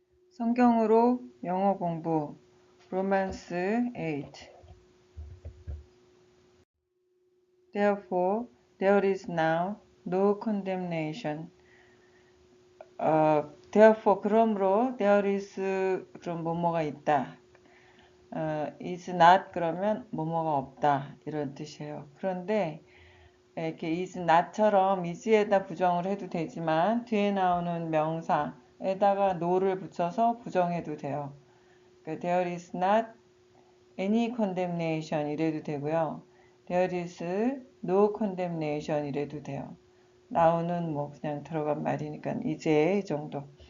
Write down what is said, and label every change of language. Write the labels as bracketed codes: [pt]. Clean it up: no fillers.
[ko] 성경으로 영어 공부 로만스 8. [en] Therefore, there is now no condemnation. Therefore, [ko] 그러므로 [en] there is [ko] 그럼 뭐뭐가 있다. [en] is not [ko] 그러면 뭐뭐가 없다 이런 뜻이에요. 그런데 이렇게 [en] is not [ko] 처럼 is에다 부정을 해도 되지만 뒤에 나오는 명사에다가 no를 붙여서 부정해도 돼요. 그러니까 [en] there is not any condemnation [ko] 이래도 되고요. [en] There is no condemnation [ko] 이래도 돼요. now는 뭐 그냥 들어간 말이니까 이제 이 정도.